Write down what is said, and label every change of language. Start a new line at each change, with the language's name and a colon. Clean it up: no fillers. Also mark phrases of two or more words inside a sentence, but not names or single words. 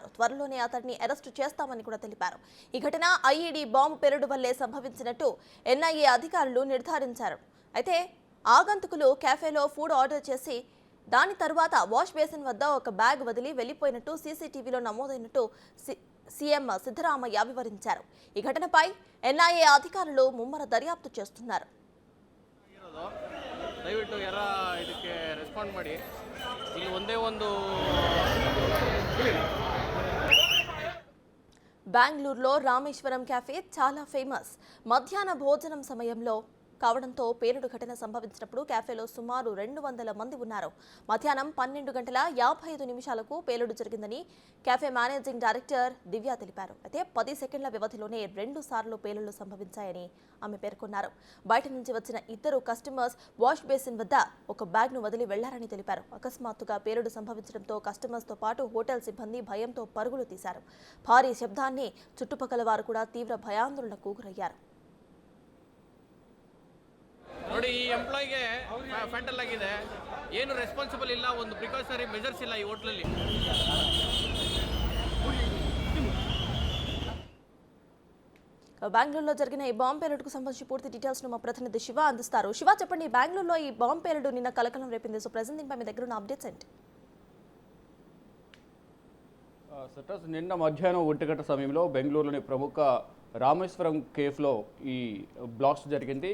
Telugu: త్వరలోనే అతడిని అరెస్టు చేస్తామని కూడా తెలిపారు. ఈ ఘటన ఐఈడీ బాంబు పేలుడు వల్లే సంభవించినట్టు ఎన్ఐఏ అధికారులు నిర్ధారించారు. అయితే ఆగంతుకులు క్యాఫేలో ఫుడ్ ఆర్డర్ చేసి దాని తర్వాత వాష్ బేసిన్ వద్ద ఒక బ్యాగ్ వదిలి వెళ్లిపోయినట్టు సీసీటీవీలో నమోదైనట్టు సీఎం సిద్ధరామయ్య వివరించారు. ఈ ఘటనపై ఎన్ఐఏ అధికారులు ముమ్మర దర్యాప్తు చేస్తున్నారు.
Kannada: ದಯವಿಟ್ಟು ಯಾರ ಇದಕ್ಕೆ ರೆಸ್ಪಾಂಡ್ ಮಾಡಿ. ಇಲ್ಲಿ ಒಂದೇ ಒಂದು
Telugu: బెంగళూరులో రామేశ్వరం క్యాఫే చాలా ఫేమస్. మధ్యాహ్న భోజనం సమయంలో కావడంతో పేలుడు ఘటన సంభవించినప్పుడు క్యాఫేలో సుమారు 200 మంది ఉన్నారు. మధ్యాహ్నం 12:55 పేలుడు జరిగిందని క్యాఫే మేనేజింగ్ డైరెక్టర్ దివ్య తెలిపారు. అయితే 10 సెకండ్ల వ్యవధిలోనే 2 సార్లు పేలుళ్లు సంభవించాయని ఆమె పేర్కొన్నారు. బయట నుంచి వచ్చిన ఇద్దరు కస్టమర్స్ వాష్ బేసిన్ వద్ద ఒక బ్యాగ్ను వదిలి వెళ్లారని తెలిపారు. అకస్మాత్తుగా పేలుడు సంభవించడంతో కస్టమర్స్తో పాటు హోటల్ సిబ్బంది భయంతో పరుగులు తీశారు. భారీ శబ్దాన్ని చుట్టుపక్కల వారు కూడా తీవ్ర భయాందోళనకు గురయ్యారు.
Kannada: ನೋಡಿ, ಈ ಎಂಪ್ಲಾಯ್ಗೆ ಫ್ಯಾಟಲ್ ಆಗಿದೆ. ಏನು ರೆಸ್ಪಾನ್ಸಿಬಲ್ ಇಲ್ಲ, ಒಂದು
English: precautionary measures
Kannada: ಇಲ್ಲ ಈ ಹೋಟ್ಲಲ್ಲಿ.
Telugu: బెంగళూరులో జరిగిన ఈ బాంబు పేలుడుకు సంబంధించి పూర్తి డీటెయిల్స్ ను మా ప్రతినిధి శివ అందిస్తారు. శివ, చెప్పండి, బెంగళూరులో ఈ బాంబు పేలుడు నిన్న కలకలం రేపింది.
English: so present
Telugu: దీనిపై మీ దగ్గర ఉన్న అప్డేట్స్ ఏంటి? నిన్న మధ్యాహ్నం 1 గంట సమయంలో బెంగళూరులోని ప్రముఖ రామేశ్వరం కేఫ్లో ఈ బ్లాస్ట్ జరిగింది.